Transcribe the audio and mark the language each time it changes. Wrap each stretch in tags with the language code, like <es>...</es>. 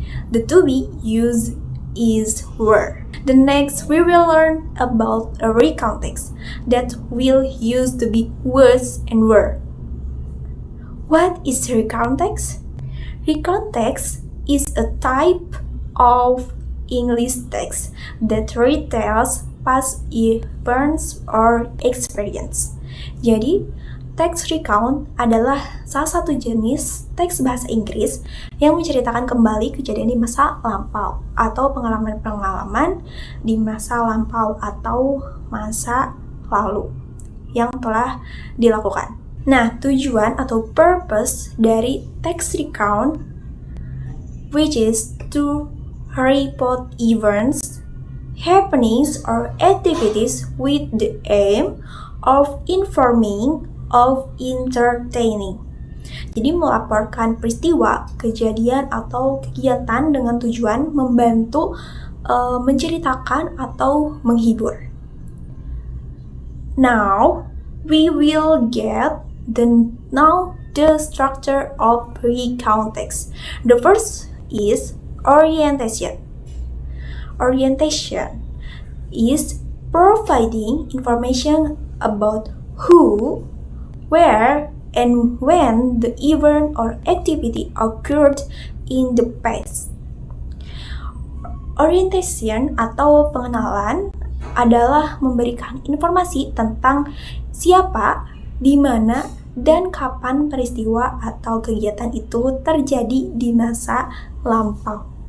<en>The to be used is were. The next we will learn about a recount text that will use to be was and were. What is recount text? Recount text is a type of English text that retells past events or experience.</en> <id>Jadi, teks recount adalah salah satu jenis teks bahasa Inggris yang menceritakan kembali kejadian di masa lampau atau pengalaman-pengalaman di masa lampau atau masa lalu yang telah dilakukan. Nah, tujuan atau</id> <en>purpose dari text recount which is to report events, happenings, or activities with the aim of informing, of entertaining.</en> <id>Jadi melaporkan peristiwa, kejadian, atau kegiatan dengan tujuan membantu menceritakan atau menghibur.</id> <en>Now, we will get the structure of recount text. The first is orientation. Orientation is providing information about who, where, and when the event or activity occurred in the past.</en> <id>Orientation atau pengenalan adalah memberikan informasi tentang siapa, di mana, dan kapan peristiwa atau kegiatan itu terjadi di masa lampau.</id>